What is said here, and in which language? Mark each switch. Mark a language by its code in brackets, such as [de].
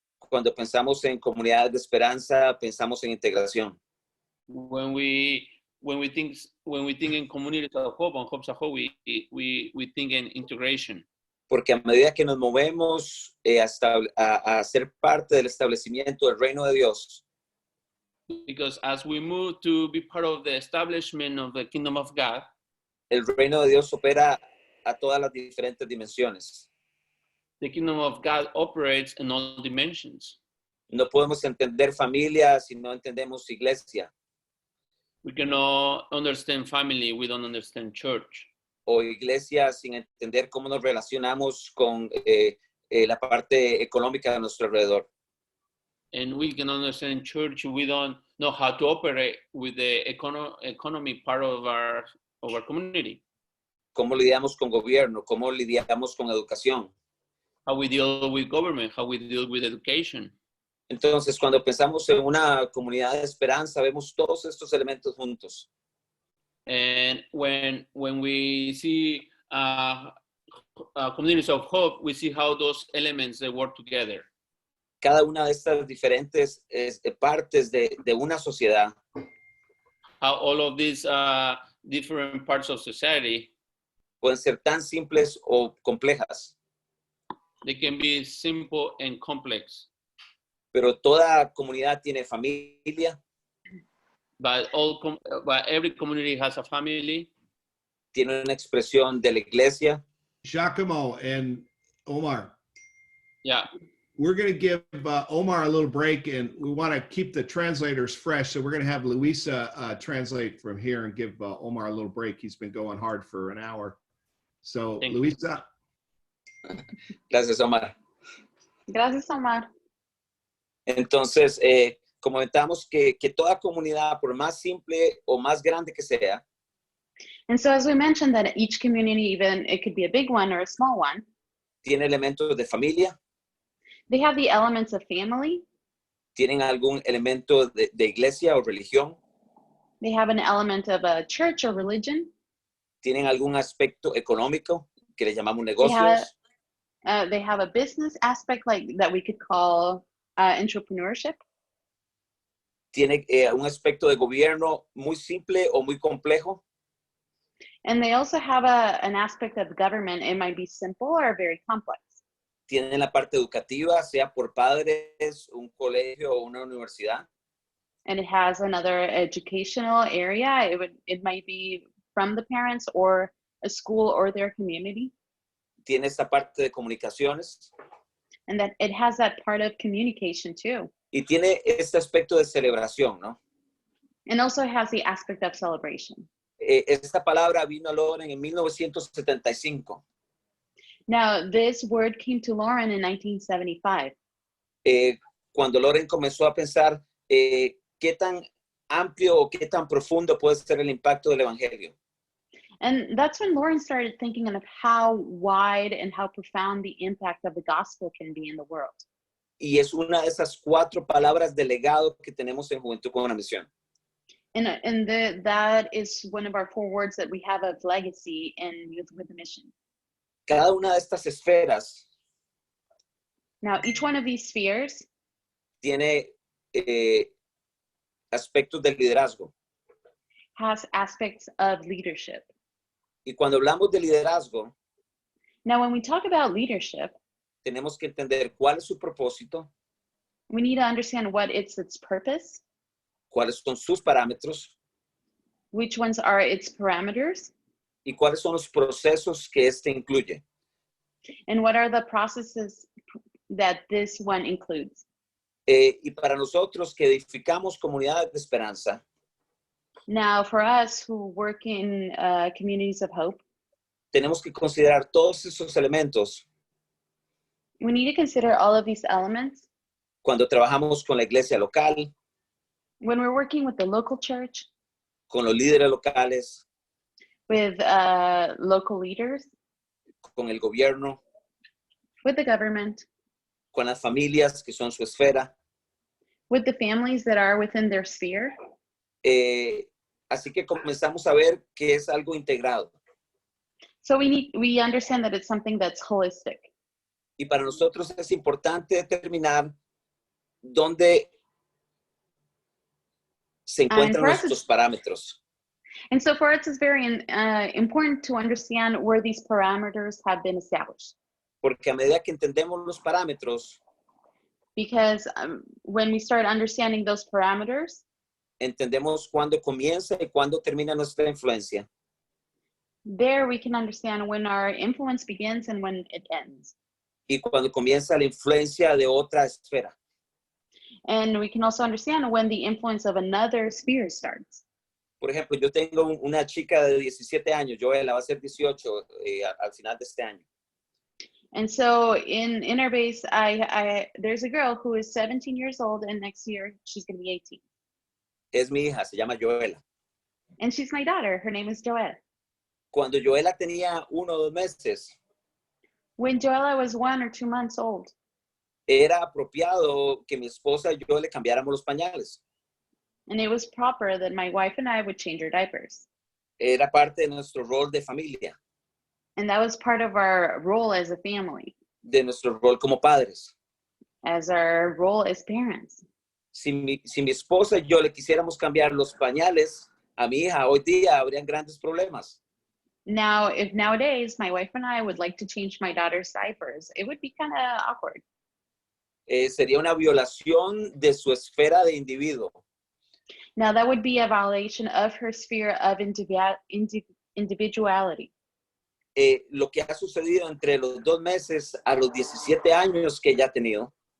[es] Cuando pensamos en comunidades de esperanza, pensamos en integración. [en] When we think in communities of hope, on hopes of hope, we think in integration. [es] Porque a medida que nos movemos a ser parte del establecimiento del reino de Dios, [en] Because as we move to be part of the establishment of the kingdom of God, [es] el reino de Dios opera a todas las diferentes dimensiones. [en] the kingdom of God operates in all dimensions. [es] No podemos entender familia si no entendemos iglesia, [en] We cannot understand family, we don't understand church. [es] o iglesia sin entender cómo nos relacionamos con la parte económica de nuestro alrededor. [en] And we can understand church, we don't know how to operate with the economy part of our community. [es] Cómo lidiamos con gobierno, cómo lidiamos con educación. [en] How we deal with government, how we deal with education. [es] Entonces, cuando pensamos en una comunidad de esperanza, vemos todos estos elementos juntos. [en] And when we see communities of hope, we see how those elements they work together. [es] Cada una de estas diferentes partes de una sociedad [en] How all of these different parts of society, [es] pueden ser tan simples o complejas, [en] they can be simple and complex. [es] pero toda comunidad tiene familia, [en] But every community has a family. [es] tiene una expresión de la iglesia. [en] Giacomo and Omar, Yeah. we're going to give Omar a little break, and we want to keep the translators fresh. So we're going to have Luisa translate from here and give Omar a little break. He's been going hard for an hour. So Thank you. Luisa. [es] Gracias, Omar. Gracias, Omar. Entonces, comentamos que toda comunidad, por más simple o más grande que sea, [en] And so as we mentioned that each community, even it could be a big one or a small one, [es] tiene elementos de familia, [en] they have the elements of family. [es] tienen algún elemento de iglesia o religión, [en] They have an element of a church or religion. [es] tienen algún aspecto económico que le llamamos negocios, [en] They have a business aspect like that we could call entrepreneurship. [es] tiene un aspecto de gobierno muy simple o muy complejo, [en] And they also have an aspect of government. It might be simple or very complex. [es] tienen la parte educativa, sea por padres, un colegio o una universidad, [en] And it has another educational area. It might be from the parents or a school or their community. [es] tiene esta parte de comunicaciones, [en] And that it has that part of communication too. [es] Y tiene este aspecto de celebración, ¿no? [en] And also has the aspect of celebration. [es] Esta palabra vino a Loren en 1975. [en] Now, this word came to Lauren in 1975. [es] Cuando Loren comenzó a pensar qué tan amplio o qué tan profundo puede ser el impacto del Evangelio. [en] And that's when Lauren started thinking of how wide and how profound the impact of the gospel can be in the world. [es] Y es una de esas 4 palabras de legado que tenemos en Juventud con una Misión. [en] And that is one of our 4 words that we have of legacy in Youth with a Mission. [es] Cada una de estas esferas [en] Now, each one of these spheres [es] tiene aspectos de liderazgo. [en] has aspects of leadership. [es] Y cuando hablamos de liderazgo, [en] Now, when we talk about leadership, [es] tenemos que entender cuál es su propósito, [en] we need to understand what its purpose, [es] cuáles son sus parámetros [en] which ones are its parameters, [es] y cuáles son los procesos que este incluye. [en] and what are the processes that this one includes. [es] Y para nosotros que edificamos comunidades de esperanza, [en] Now, for us who work in communities of hope, [es] tenemos que considerar todos esos elementos [en] we need to consider all of these elements [es] cuando trabajamos con la iglesia local, [en] when we're working with the local church, [es] con los líderes locales, [en] with local leaders, [es] con el gobierno, [en] with the government, [es] con las familias que son su esfera. [en] with the families that are within their sphere. [es] Así que comenzamos a ver que es algo integrado. [en] So we understand that it's something that's holistic. [es] Y para nosotros es importante determinar dónde se encuentran [en] for us [es] nuestros parámetros. [en] And so for us, it's very important to understand where these parameters have been established. [es] Porque a medida que entendemos los parámetros, [en] Because when we start understanding those parameters, [es] entendemos cuándo comienza y cuándo termina nuestra influencia. [en] there we can understand when our influence begins and when it ends. [es] Y cuando comienza la influencia de otra esfera. [en] And we can also understand when the influence of another sphere starts. [es] Por ejemplo, yo tengo una chica de 17 años, Joela, va a ser 18 al final de este año. [en] And so in our base, there's a girl who is 17 years old, and next year she's going to be 18. [es] Es mi hija, se llama Joela. [en] And she's my daughter. Her name is Joelle. [es] Cuando Joela tenía 1 o 2 meses, [en] When Joella was 1 or 2 months old, [es] era apropiado que mi esposa y yo le cambiáramos los pañales. [en] and it was proper that my wife and I would change her diapers. [es] Era parte de nuestro rol de familia, [en] And that was part of our role as a family, [es] de nuestro rol como padres. [en] as our role as parents. [es] Si mi esposa y yo le quisiéramos cambiar los pañales a mi hija, hoy día habrían grandes problemas. [en] Now, if nowadays my wife and I would like to change my daughter's diapers, it would be kind of awkward. [es] Sería una violación de su esfera de individuo. [en] Now, that would be a violation of her sphere of individuality. [es] Lo que ha sucedido entre los 2 meses a los 17 años que ella ha tenido,